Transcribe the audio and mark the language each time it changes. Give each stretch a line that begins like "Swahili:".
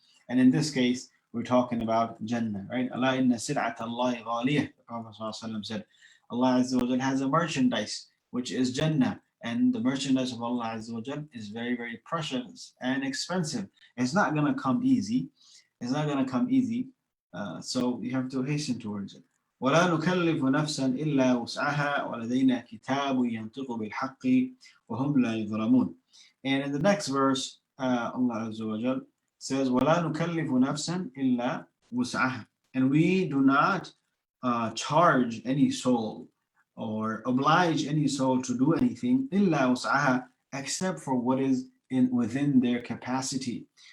English: And in this case, we're talking about Jannah, right? Allah inna sil'at Allah ghaliyah. The Prophet ﷺ said, Allah Azza wa Jal has a merchandise, which is Jannah. And the merchandise of Allah Azza wa Jal is very, very precious and expensive. It's not going to come easy. It's not going to come easy. So you have to hasten towards it.
Arabic: ولا نكلف نفسا إلا وسعها ولدينا كتاب ينطق بالحق وهم لا يظلمون.
English: And in the next verse, Allah Azza wa Jal says,
Arabic: ولا نكلف نفسا إلا وسعها.
English: And we do not charge any soul or oblige any soul to do anything
Arabic: إلا وسعها,
English: except for what is within their capacity.